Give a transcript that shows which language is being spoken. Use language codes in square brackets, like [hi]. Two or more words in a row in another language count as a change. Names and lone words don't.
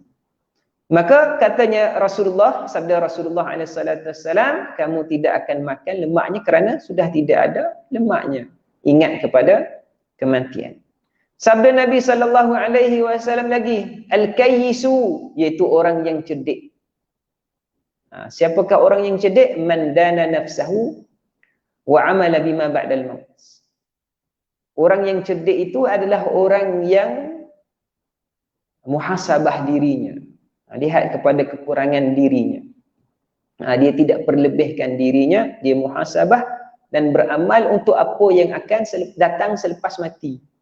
[ms] Maka katanya Rasulullah, sabda Rasulullah SAW, kamu tidak akan makan lemaknya kerana sudah tidak ada lemaknya. Ingat kepada kematian. Sabda Nabi SAW lagi, al-kayyisu, iaitu orang yang cerdik. Siapakah orang yang cerdik? [ar] من دان نفسه وعمل بما بعد الموت. [ms] Orang yang cerdik itu adalah orang yang muhasabah dirinya. Lihat kepada kekurangan dirinya. Dia tidak perlebihkan dirinya, dia muhasabah dan beramal untuk apa yang akan datang selepas mati.